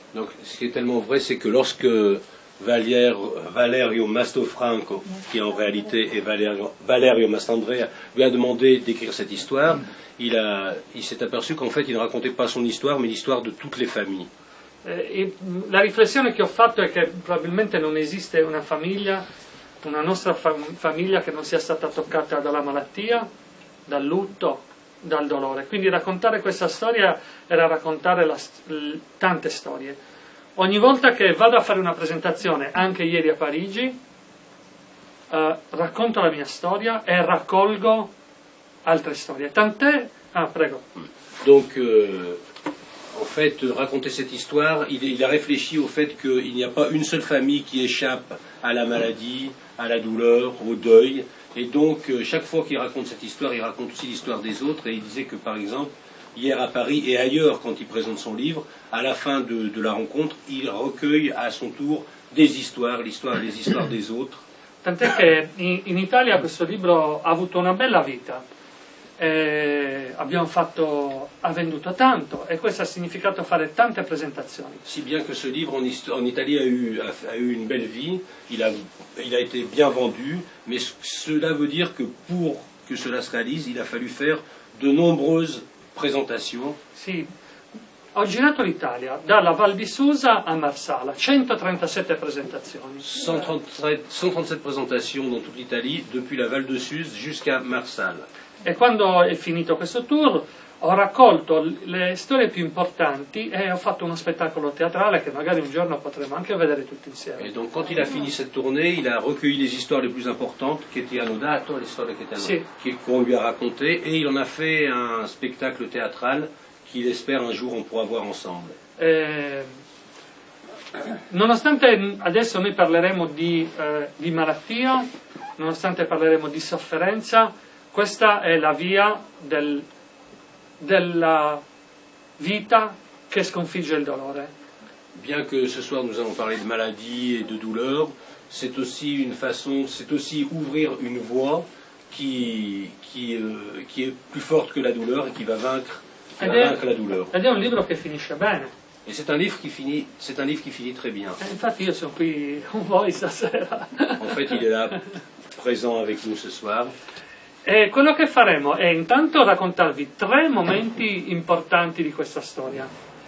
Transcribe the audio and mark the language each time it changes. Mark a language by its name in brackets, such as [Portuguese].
[French] Donc ce qui est tellement vrai, c'est que lorsque Valerio Mastrofranco, qui en réalité est Valerio Mastandrea, lui a demandé d'écrire cette histoire, il s'est aperçu qu'en fait il ne racontait pas son histoire, mais l'histoire de toutes les familles. [Italian] La riflessione che ho fatto è che probabilmente non esiste una famiglia, una nostra famiglia che non sia stata toccata dalla malattia, dal lutto, dal dolore. Quindi raccontare questa storia era raccontare tante storie. Ogni volta che vado a fare una presentazione, anche ieri a Parigi, racconto la mia storia e raccolgo altre storie. Tant'è... Ah, prego. [French] Donc, en fait, raconter cette histoire, il a réfléchi au fait qu'il n'y a pas une seule famille qui échappe à la maladie, à la douleur, au deuil. Et donc, chaque fois qu'il raconte cette histoire, il raconte aussi l'histoire des autres. Et il disait que, par exemple, hier à Paris et ailleurs, quand il présente son livre, à la fin de la rencontre, il recueille à son tour des histoires, les histoires des autres. [Italian] Tant'è che in Italia questo libro ha avuto una bella vita. Ha venduto tanto, e questo ha significato fare tante presentazioni. [French] Si bien que ce livre en Italie a eu une belle vie, il a été bien vendu, mais cela veut dire que pour que cela se réalise, il a fallu faire de nombreuses présentations. [Italian] Sì, ho girato l'Italia, dalla Val di Susa a Marsala, 137 presentazioni. [French] 137 présentations dans toute l'Italie, depuis la Val de Suse jusqu'à Marsala. [Italian] E quando è finito questo tour ho raccolto le storie più importanti e ho fatto uno spettacolo teatrale che magari un giorno potremo anche vedere tutti insieme. [French] Et donc quand il a fini cette tournée, il a recueilli les histoires les plus importantes qui étaient annotate, les histoires qu'on lui a racontées, et il en a fait un spectacle théâtral qu'il espère un jour on pourra voir ensemble. [Italian] Nonostante adesso noi parleremo di malattia, nonostante parleremo di sofferenza, questa è la via della vita che sconfigge il dolore. [French] Bien que ce soir nous allons parler de maladie et de douleur, c'est aussi une façon, c'est aussi ouvrir une voie qui est plus forte que la douleur et qui va vaincre la douleur. [Italian] Ed è un libro che finisce bene. [French] Et c'est un livre qui finit très bien. [Italian] Infatti io sono qui con voi stasera. [French] En fait, il est là, présent avec nous ce soir. [Italian] E quello che faremo è intanto raccontarvi 3 momenti importanti di questa storia.